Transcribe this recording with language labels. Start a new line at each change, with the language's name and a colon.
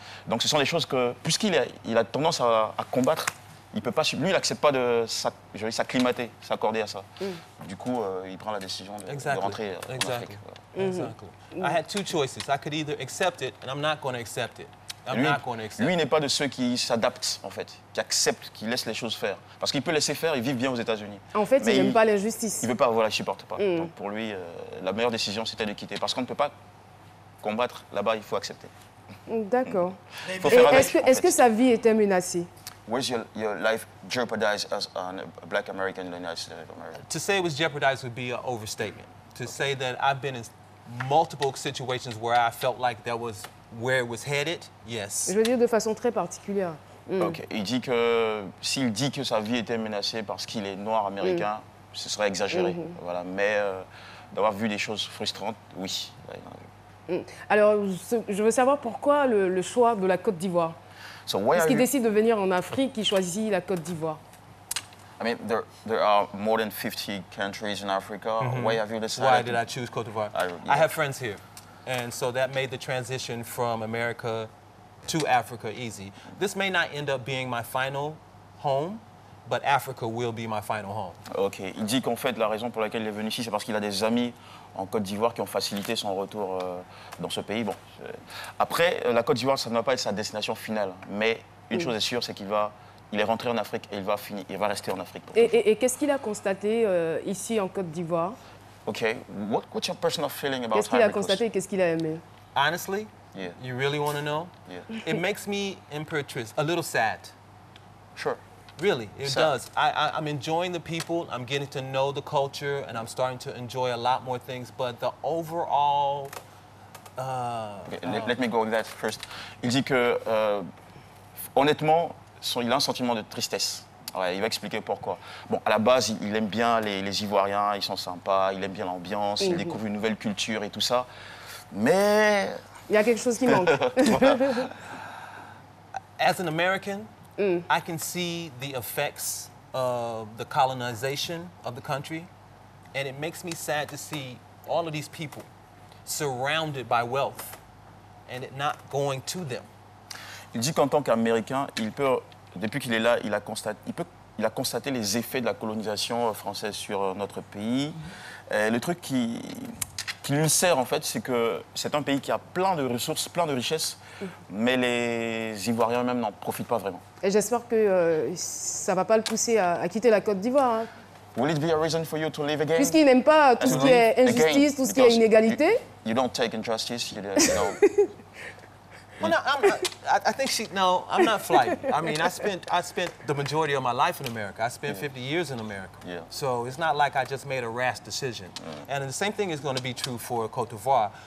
French: Donc ce sont des choses que, puisqu'il a tendance à combattre, il peut pas, lui, il n'accepte pas de s'acclimater, s'accorder à ça. Du coup, il prend la décision de rentrer en Afrique.
English: Exactly. I had two choices. I could either accept it, and I'm not going to accept it.
French: Lui n'est pas de ceux qui s'adaptent, en fait, qui acceptent, qui laissent les choses faire. Parce qu'il peut laisser faire, il vit bien aux États-Unis. En fait, il n'aime pas l'injustice. Il ne veut pas, voilà, il ne supporte pas. Donc pour lui, la meilleure décision, c'était de quitter. Parce qu'on ne peut pas combattre là-bas, il faut accepter. D'accord. Est-ce que sa vie était menacée?
English: Was your life jeopardized as a black American in the United States of America? To say it was jeopardized would be an overstatement. To say that I've been in multiple situations where I felt like that was where it was headed, yes.
French: Je veux dire de façon très particulière. Ok. Il dit que s'il dit que sa vie était menacée parce qu'il est noir américain, ce serait exagéré. Voilà. Mais d'avoir vu des choses frustrantes, oui. Alors, je veux savoir pourquoi le choix de la Côte d'Ivoire. Est-ce qu'il décide de venir en Afrique, il choisit la Côte d'Ivoire?
English: I mean, there are more than 50 countries in Africa. Why have you decided? Why did I choose Côte d'Ivoire? Yeah. I have friends here. And so that made the transition from America to Africa easy. This may not end up being my final home, but Africa will be my final home. Ok.
French: Il dit qu'en fait, la raison pour laquelle il est venu ici, c'est parce qu'il a des amis en Côte d'Ivoire qui ont facilité son retour dans ce pays. Bon. Après, la Côte d'Ivoire, ça ne va pas être sa destination finale. Mais une chose est sûre, c'est qu'il est rentré en Afrique et il va rester en Afrique. Et qu'est-ce qu'il a constaté ici en Côte d'Ivoire? Ok.
English: What's your personal feeling about
French: Qu'est-ce qu'il a constaté et qu'est-ce qu'il a aimé?
English: Honestly, Yeah. you really want to know? Yeah. It makes me, Imperatrice, a little sad. Sure. Really, it Sad. does. I'm enjoying the people, I'm getting to know the culture, and I'm starting to enjoy a lot more things, but the overall... Okay, let me go with that first.
French: Il dit que, honnêtement, il a un sentiment de tristesse. Ouais, il va expliquer pourquoi. Bon, à la base, il aime bien les Ivoiriens, ils sont sympas, il aime bien l'ambiance, il découvre une nouvelle culture et tout ça. Mais... Il y a quelque chose qui manque.
English: As an American, I can see the effects of the colonization of the country, and it makes me sad to see all of these people surrounded by wealth and it not going to them.
French: Il dit qu'en tant qu'Américain, depuis qu'il est là, il a constaté les effets de la colonisation française sur notre pays. Et le truc qui lui sert, en fait, c'est que c'est un pays qui a plein de ressources, plein de richesses, mais les Ivoiriens eux-mêmes n'en profitent pas vraiment. Et j'espère que ça ne va pas le pousser à quitter la Côte d'Ivoire. Hein.
English: Will it be a reason for you to live again?
French: Puisqu'il n'aime pas tout ce qui est injustice, tout ce qui est inégalité.
English: You don't take injustice, you know. Well, no, I think no, I'm not flighty. I mean, I spent the majority of my life in America. I spent 50 years in America. Yeah. So it's not like I just made a rash decision. And the same thing is going to be true for Côte d'Ivoire.